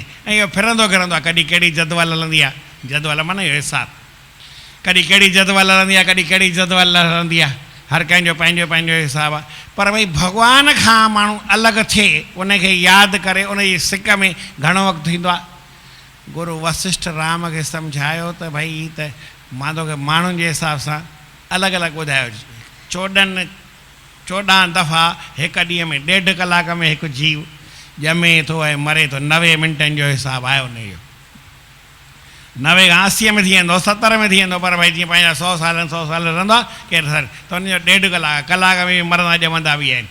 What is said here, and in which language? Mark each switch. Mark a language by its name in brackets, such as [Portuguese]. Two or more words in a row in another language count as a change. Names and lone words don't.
[Sindhi] ऐं इहो फिरंदो आहे, कॾहिं कहिड़ी जदवल हलंदी आहे, जदवल माना इहो हिसाबु, कॾहिं कहिड़ी जदवल हलंदी आहे, कॾहिं कहिड़ी जदवल हलंदी आहे, हर कंहिंजो पंहिंजो पंहिंजो हिसाबु आहे। पर भई भॻवान खां माण्हू अलॻि थिए, उनखे यादि करे, उनजी सिक में घणो वक़्तु थींदो आहे। गुरु वशिष्ठ राम खे सम्झायो त भई त मां तोखे माण्हुनि जे हिसाब सां अलॻि अलॻि ॿुधायो। 14 दफ़ा हिकु ॾींहं में 1.5 कलाक में हिकु जीव ॼमे थो ऐं मरे थो। 90 मिंटनि जो हिसाबु आहे उनजो, 90 खां 80 में थी वेंदो, 70 में थी वेंदो, पर भई जीअं पंहिंजा 100 साल रहंदो आहे केरु सर, त उनजो 1.5 कलाक में मरंदा ॼमंदा बि आहिनि।